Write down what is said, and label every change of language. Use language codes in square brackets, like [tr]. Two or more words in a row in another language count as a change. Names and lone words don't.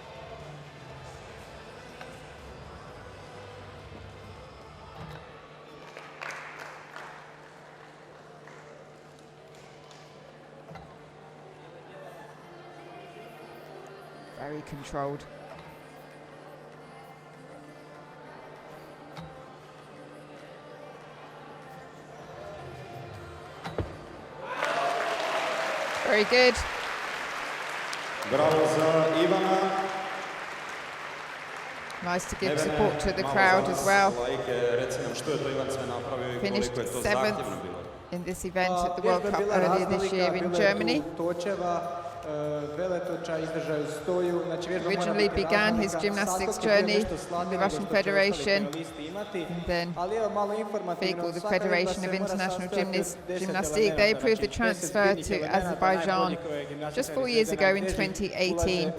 [en] Very controlled. Very good. [hr] Bravo za Ivana. [en] Nice to give support to the crowd as well. Finished seventh in this event at the World Cup earlier this year in Germany. Originally began his gymnastics journey in the Russian Federation, and then FIG, the Federation of International Gymnastics, they approved the transfer to Azerbaijan just 4 years ago in 2018.